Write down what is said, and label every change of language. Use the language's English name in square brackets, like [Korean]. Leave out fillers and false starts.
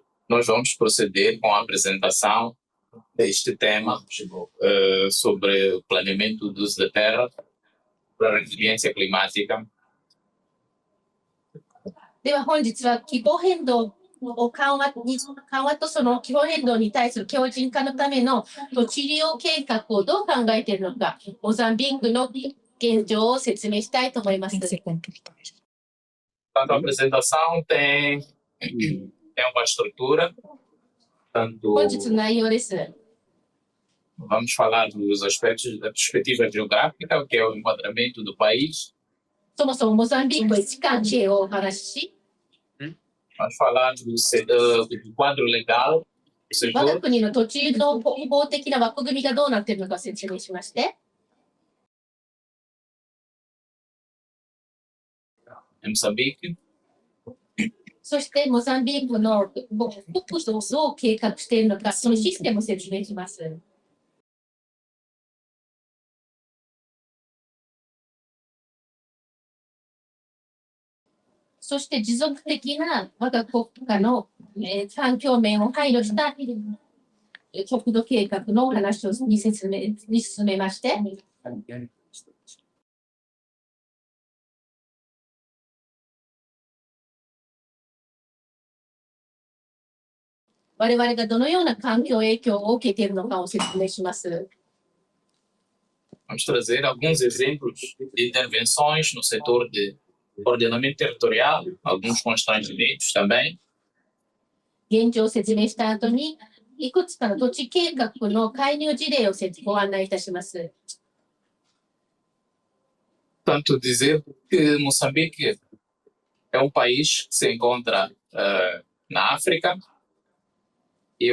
[Portuguese] Nós vamos proceder com a apresentação deste tema sobre o planeamento do uso da terra para a resiliência climática. [Japanese] では本日は気候変動を緩和とその気候変動に対する強靭化のための土地利用計画をどう考えているのか、モザンビークの現状を説明したいと思います。 [Portuguese] A apresentação tem uma estrutura. [Japanese] 本日の内容です。 [Portuguese] Vamos falar dos aspectos da perspectiva geográfica, que é o enquadramento do país. [Japanese] そもそもモザンビークの位置関係をお話しし、 [Portuguese] Vamos falar do quadro legal do [Japanese] 我が [Portuguese] setor. [Japanese] 国の土地の法的な枠組みがどうなっているのかを説明しまして、 [Portuguese] Em Moçambique. [Japanese] そしてモザンビークの国土をどう計画しているのか、そのシステムを説明します。そして持続的な我が国家の環境面を配慮した国土計画のお話を進めまして、 我々がどのような環境影響を受けているのかを説明します。 [Portuguese] Vamos trazer alguns exemplos de intervenções no setor de ordenamento territorial, alguns constrangimentos também. [Japanese] 現状を説明した後に、いくつかの土地計画の介入事例をご案内いたします。 [Portuguese] Portanto, dizer que Moçambique é um país que se encontra na África e